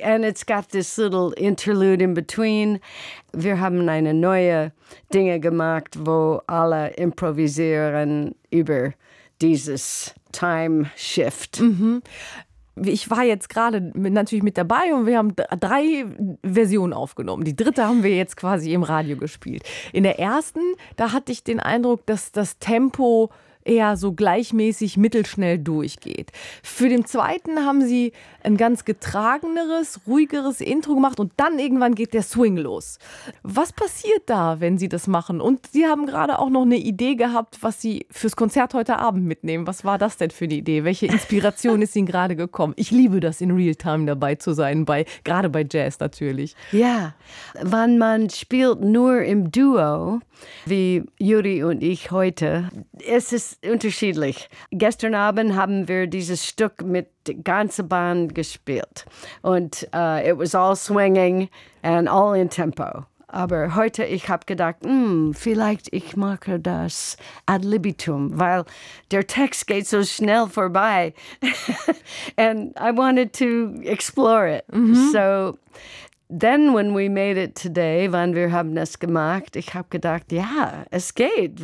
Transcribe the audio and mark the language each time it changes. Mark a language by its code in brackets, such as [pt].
[en] And it's got this little interlude in between. [de] Wir haben eine neue Dinge gemacht, wo alle improvisieren über dieses Time Shift. Ich war jetzt gerade natürlich mit dabei und wir haben drei Versionen aufgenommen. Die dritte haben wir jetzt quasi im Radio gespielt. In der ersten, da hatte ich den Eindruck, dass das Tempo eher so gleichmäßig mittelschnell durchgeht. Für den zweiten haben sie ein ganz getrageneres, ruhigeres Intro gemacht und dann irgendwann geht der Swing los. Was passiert da, wenn sie das machen? Und sie haben gerade auch noch eine Idee gehabt, was sie fürs Konzert heute Abend mitnehmen. Was war das denn für eine Idee? Welche Inspiration ist ihnen gerade gekommen? Ich liebe das, in Realtime dabei zu sein, gerade bei Jazz natürlich. Ja, wenn man spielt nur im Duo, wie Yuri und ich heute, es ist unterschiedlich. Gestern Abend haben wir dieses Stück mit der ganzen Band gespielt. Und [en] it was all swinging and all in tempo. [de] Aber heute, ich habe gedacht, vielleicht ich mache das ad libitum, weil der Text geht so schnell vorbei. [en] And I wanted to explore it. So then when we made it today, [de] wann wir haben es gemacht, ich habe gedacht, ja, es geht.